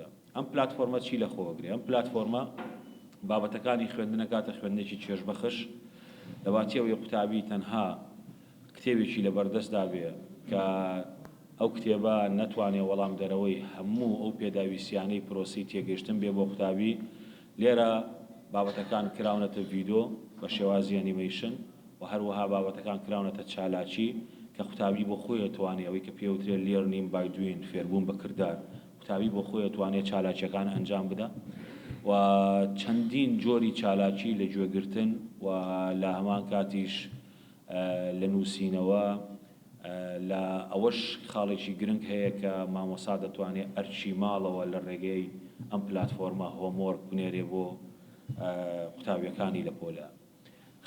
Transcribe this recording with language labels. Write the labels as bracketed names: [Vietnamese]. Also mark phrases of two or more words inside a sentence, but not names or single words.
[Central Kurdish] ئەم پلاتفۆرمە چی لەخۆگرێ؟ ئەم پلاتفۆرمە بابەتەکانی خوێندنە کاتە خوێندنێکی چێژبەخش دەباتیەوەی قوتابی تەنها کتێبێکی لەبەردەستدا بێ کە ئەو کتێبە نەتوانێت وەڵام دەرەوەی هەموو ئەو پێداویستیانەی پرۆسی تێگەشتن بێ بۆ قوتابی. لێرە بابەتەکان کراونەتە ڤیدۆ بە شێوازی ئەنیمەیشن و هەروەها بابەتەکان کراونەتە چالاکی کە قوتابی بۆ خۆی ئەتوانێت ئەوەی کە پێوترێت [English] learning by doing [Central Kurdish] فێربوون بە کردار، قوتابی بۆ خۆی ئەتوانێت چالاکیەکان ئەنجام بدە و چەندین جۆری چالاکی لە گوێگرتن و لە هەمان کاتیش لە نووسینەوە لە ئەوەش خاڵێکی گرنگ هەیە کە مامۆستا دەتوانێت ئەرچی ماڵەوە لە ڕێگەی ئەم پلاتفۆرمە هۆمۆرک بنێرێ بۆ قوتابیەکانی لە پۆلە.